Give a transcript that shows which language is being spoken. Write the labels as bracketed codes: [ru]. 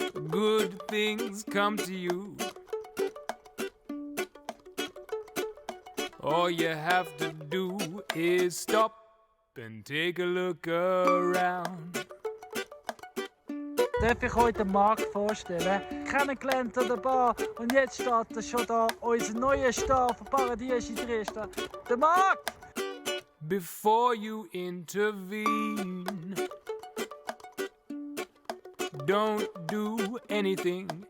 [en] Good things come to you. All you have to do is stop and take a look around. [de] Darf ich euch den Markt vorstellen? Kennengelernt an der Bar, und jetzt steht schon da unser neuer Star von Paradischi Drieschta, der Markt! [en] Before you intervene, don't do anything.